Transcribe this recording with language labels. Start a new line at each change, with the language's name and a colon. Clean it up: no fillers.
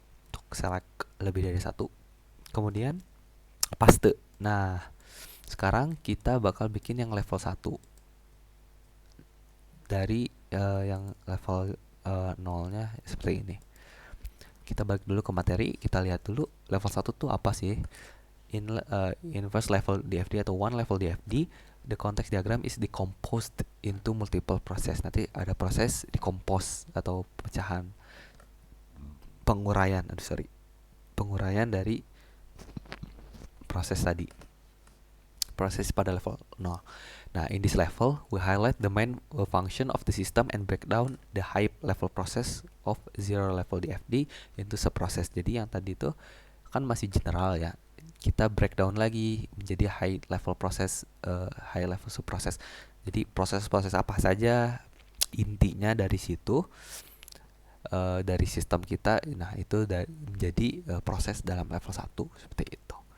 Indonesian: Untuk select lebih dari 1. Kemudian paste. Nah, sekarang kita bakal bikin yang level 1. Dari yang level 0-nya seperti ini. Kita balik dulu ke materi, kita lihat dulu level 1 tuh apa sih.
English: In first level DFD
Indonesian: atau
English: one level DFD, the context diagram is decomposed into multiple process.
Indonesian: Nanti ada proses decompose atau pecahan, penguraian dari proses tadi, proses pada level 0.
English: Nah, in this level, we highlight the main function of the system and break down the high level process of zero level DFD into subprocess.
Indonesian: Jadi yang tadi itu kan masih general ya. Kita breakdown lagi menjadi high level process, high level subprocess. Jadi proses-proses apa saja intinya dari situ, dari sistem kita. Nah, itu menjadi proses dalam level 1 seperti itu.